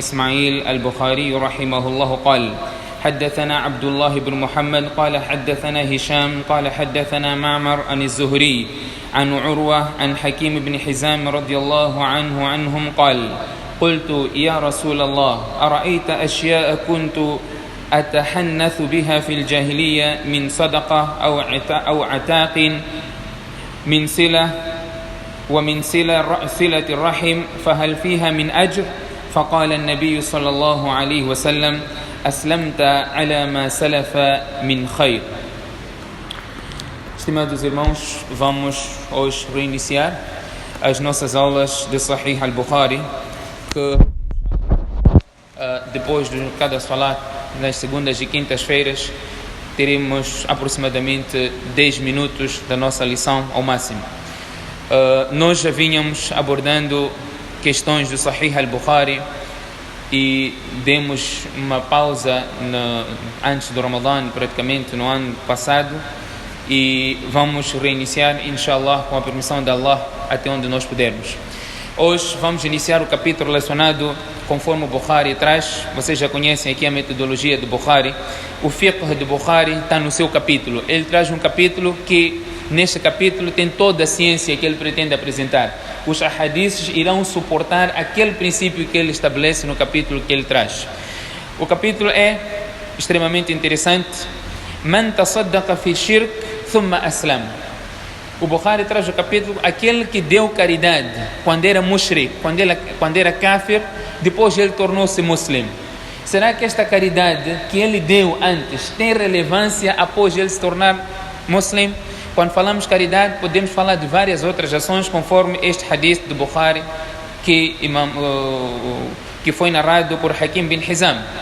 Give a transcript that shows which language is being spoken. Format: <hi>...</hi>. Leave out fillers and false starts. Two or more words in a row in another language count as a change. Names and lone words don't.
<ar>إسماعيل البخاري رحمه الله قال حدثنا عبد الله بن محمد قال حدثنا هشام قال حدثنا معمر عن الزهري عن عروة عن حكيم بن حزام رضي الله عنهم قال قلت يا رسول الله أرأيت أشياء كنت أتحنث بها في الجاهلية من صدقة أو عتاق من صلة ومن صلة الرحم فهل فيها من أجر؟ فقال النبي صلى الله عليه وسلم أسلمت على ما سلف من خير.</ar> <pt>Estimados irmãos, vamos hoje reiniciar as nossas aulas de Sahih al-Bukhari, que depois de cada salat, nas segundas e quintas-feiras, teremos aproximadamente 10 minutos da nossa lição ao máximo. Nós já vínhamos abordando questões do Sahih al-Bukhari e demos uma pausa antes do Ramadã, praticamente no ano passado, e vamos reiniciar, inshallah, com a permissão de Allah, até onde nós pudermos. Hoje vamos iniciar o capítulo relacionado conforme o Bukhari traz. Vocês já conhecem aqui a metodologia do Bukhari. O fiqh do Bukhari está no seu capítulo. Ele traz um capítulo que, neste capítulo, tem toda a ciência que ele pretende apresentar. Os ahadiths irão suportar aquele princípio que ele estabelece no capítulo que ele traz. O capítulo é extremamente interessante.</pt> <ar>من تصدق في شرك ثم أسلم.</ar> <pt>O Bukhari traz o capítulo aquele que deu caridade quando era mushrik, quando era kafir, depois ele tornou-se muslim. Será que esta caridade que ele deu antes tem relevância após ele se tornar muslim? Quando falamos caridade, podemos falar de várias outras ações, conforme este hadith do Bukhari que foi narrado por Hakim bin Hizam.</pt>